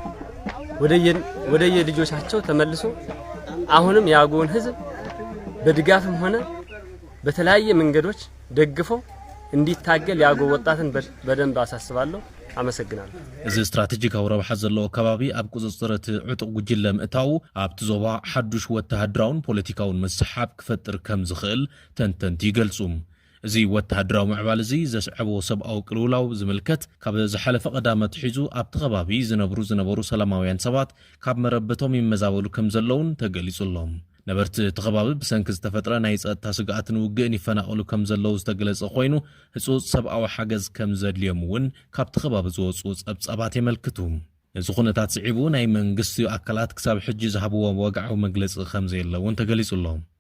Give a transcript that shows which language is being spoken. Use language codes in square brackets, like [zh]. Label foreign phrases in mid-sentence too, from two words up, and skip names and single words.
[am] ወደ የልጆቻቸው ተመልሶ አሁንም ያጎን ህዝብ በድጋፍም ሆነ በተለያየ መንገዶች ደግፈው እንዲታገል ያጎ ወጣትን በደንብ አሳስባለሁ አመሰግናለሁ [ti] እዚ ስትራቴጂካዊ ረብሓ ዘለዎ ከባቢ ኣብ ቁጽጽረት ዕጡቅ ጉጅለ ምእታው ኣብቲ ዞባ ሓዱሽ ወተሃደራውን ፖለቲካውን መስሓብ ክፈጥር ከም ዝኽእል ተንተንቲ ይገልጹ እዚ ወተሃደራዊ ምዕባል እዚ ዘስዕቦ ሰብኣዊ ቅልውላው ዝምልከት ካብ ዝሓለፈ ቀዳመት ሒዙ ኣብቲ ከባቢ ዝነበሩ ሰላማውያን ሰባት ካብ መረበቶም ይመዛበሉ ከም ዘለውን ተገሊጹሎም ነበርቲ ተኸባቢ ብሰንኪ ዝተፈጥረ ናይ ጸጥታ ስጋኣትን ውግእን ይፈናቀሉ ከም ዘለው ዝተገለጸ ኮይኑ ህጹጽ ሰብኣዊ ሓገዝ ከም ዘድልዮም እውን ካብቲ ከባቢ ዝወጹ ጸብጻባት የመልክቱ እዚ ኩነታት ስዒቡ ናይ መንግስቲ ኣካላት ክሳብ ሕጂ ዝሃብዎ ወግዓዊ መግለጺ ከም ዘየለውን ተገሊጹሎም